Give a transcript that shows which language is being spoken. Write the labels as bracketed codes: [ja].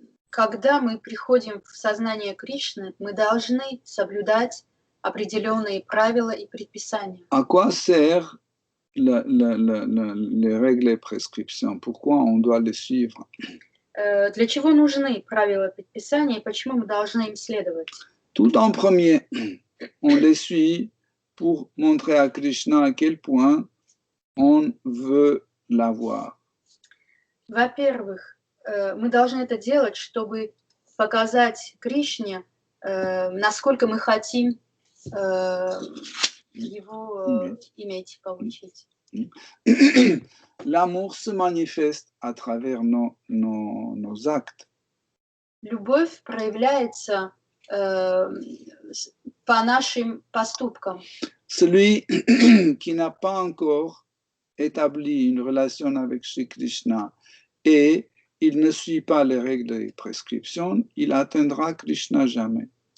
[ru] Когда мы приходим в сознание Кришны, мы должны соблюдать определенные правила и предписания. [fr] À quoi sert les règles et prescriptions? Pourquoi on doit les suivre? [ru] Для чего нужны правила и предписания, и почему мы должны им следовать? [fr] Tout en premier, on les suit pour montrer à Krishna à quel point on veut l'avoir. [ru] Во-первых, мы должны это делать, чтобы показать Кришне, насколько мы хотим его иметь, получить. [fr] L'amour se manifeste à travers nos actes. [ru] Любовь проявляется по нашим поступкам. [fr] Celui qui n'a pas encore établi une relation avec Shri Krishna et il ne suit pas les règles et prescriptions, il atteindra Krishna jamais.